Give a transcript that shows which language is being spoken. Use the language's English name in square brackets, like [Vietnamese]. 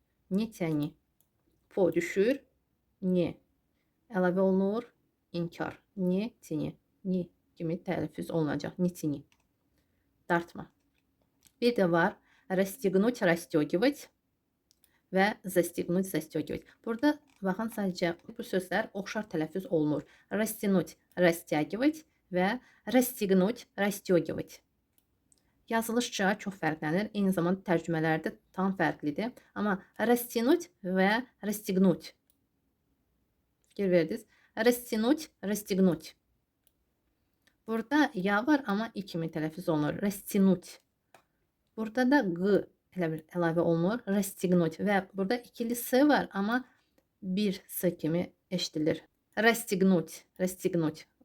[Russian] Не тяни. [Azerbaijani] Po düşür. Ne. Əlavə olunur. İnkar. Не тяни. Ni kimi tələffüz olunacaq. [Russian] Не тяни. [Azerbaijani] Dartma. Bir də var расстегнуть, расстегивать və застегнуть, застегивать. Burada baxın sadəcə bu sözlər oxşar tələffüz olunur. [Russian] Растянуть, растягивать və расстегнуть, расстегивать. [Azerbaijani] Yazılışca çox fərqlənir. Eyni zamanda tərcümələrdə tam fərqlidir. Amma растянуть və расстегнуть. Fikir verdiniz? [Russian] Растянуть, расстегнуть. [Azerbaijani] Burada ya var, amma i kimi tələffüz olunur. [Russian] Растянуть. [Azerbaijani] Burada da g əlavə olunur. [Russian] Расстегнуть. [Azerbaijani] Və burada ikili s var, amma bir s kimi eşidilir. Расстегнуть, расстегнуть.